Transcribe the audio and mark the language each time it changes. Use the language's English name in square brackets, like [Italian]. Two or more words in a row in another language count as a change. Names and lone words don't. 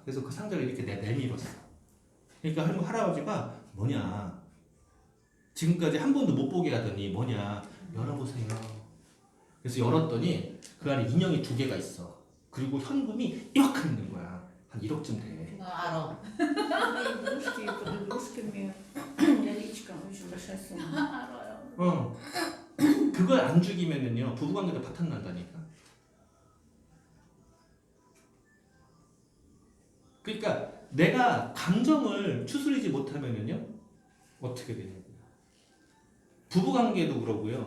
[Korean] 그래서 그 상자를 이렇게 내밀었어. 그러니까 할아버지가 뭐냐 지금까지 한 번도 못 보게 하더니 뭐냐 열어보세요. 그래서 열었더니 그 안에 인형이 2개가 있어. 그리고 현금이 이만큼 있는 거야. 한 1억쯤 돼. 나 알아. [Russian] игрушки, под игрушками наличка очень большая сумма. [Korean] 어. 그걸 안 죽이면은요 부부관계도 바탕 난다니까. 그러니까 내가 감정을 추스리지 못하면은요 어떻게 되냐고요. 부부관계도 그러고요.